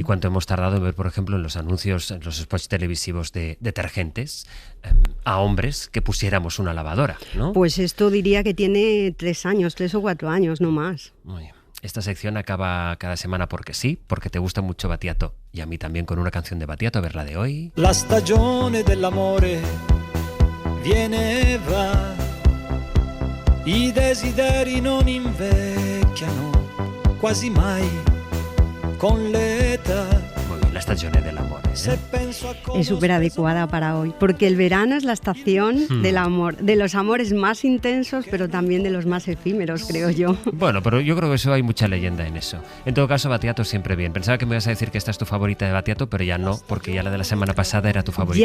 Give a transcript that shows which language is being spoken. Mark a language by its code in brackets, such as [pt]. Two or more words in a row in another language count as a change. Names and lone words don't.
[es] ¿Y cuánto hemos tardado en ver, por ejemplo, en los anuncios, en los spots televisivos de detergentes, a hombres que pusiéramos una lavadora, ¿no? Pues esto diría que tiene 3 o 4 años, no más. Muy bien. Esta sección acaba cada semana porque sí, porque te gusta mucho Battiato y a mí también, con una canción de Battiato. A ver la de hoy. [it] La stagione dell'amore viene e va. I desideri non invecchiano quasi mai con l'età. [es] Muy bien, [it] la stagione [es] del amor, ¿eh? Es súper adecuada para hoy, porque el verano es la estación del amor, de los amores más intensos, pero también de los más efímeros, creo yo. Bueno, pero yo creo que eso hay mucha leyenda en eso. En todo caso, Battiato siempre bien. Pensaba que me ibas a decir que esta es tu favorita de Battiato, pero ya no, porque ya la de la semana pasada era tu favorita.